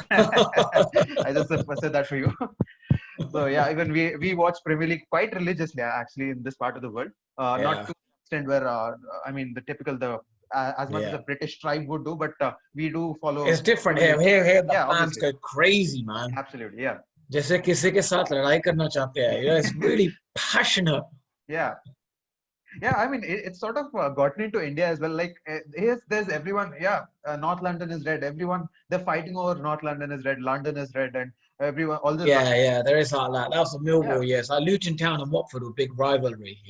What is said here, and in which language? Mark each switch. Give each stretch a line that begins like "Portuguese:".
English: I just said that for you. So yeah, even we watch Premier League quite religiously actually in this part of the world. Not to the extent where I mean the typical as much as a British tribe would do, but we do follow. It's different here. Here the fans obviously. go crazy, man. Absolutely, yeah.
Hindi: जैसे किसी के साथ लड़ाई करना चाहते हैं.
English: It's really passionate. Yeah. Yeah, I mean, it's sort of gotten into India as well. Like, there's everyone. Yeah, North London is red. Everyone, they're fighting over North London is red. London is red, and everyone, all this. Yeah, there is like that. That was a Millwall, yes. Like Luton Town and Watford were big rivalry.